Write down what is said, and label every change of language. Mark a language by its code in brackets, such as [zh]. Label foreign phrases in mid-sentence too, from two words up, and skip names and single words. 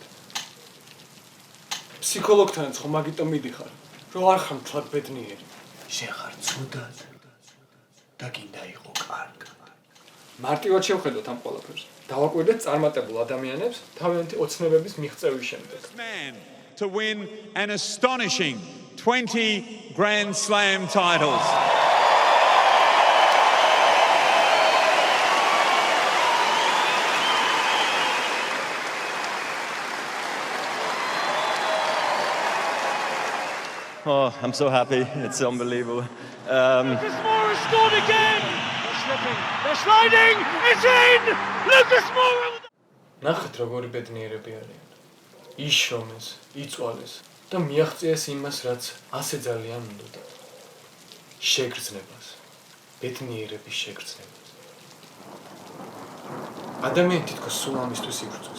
[ka] ფსიქოლოგთანაც ხო მაგიტომ მიდიხარ, რომ არ ხარ მთლად ბედნიერი. შენ ხარ ცუდად და გინდა იყო კარგად. მარტივად შევხედოთ ამ ყველაფერს. დავაკვირდეთ წარმატებულ ადამიანებს თავიანთი ოცნებების მიღწევის შემდეგ. [en] to win an astonishing 20 Grand Slam titles. Oh, I'm so happy. It's unbelievable. Lucas Moura scored again! They're slipping. They're sliding! It's in! Lucas Moura! [ka] ნახეთ როგორი ბედნიერები არიან. იშრომეს, იწვალეს და მიაღწიეს იმას, რაც ასე ძალიან უნდოდა. შეგრძნებას, ბედნიერების შეგრძნებას. ადამიანი თითქოს სულ ამისთვის იბრძვის.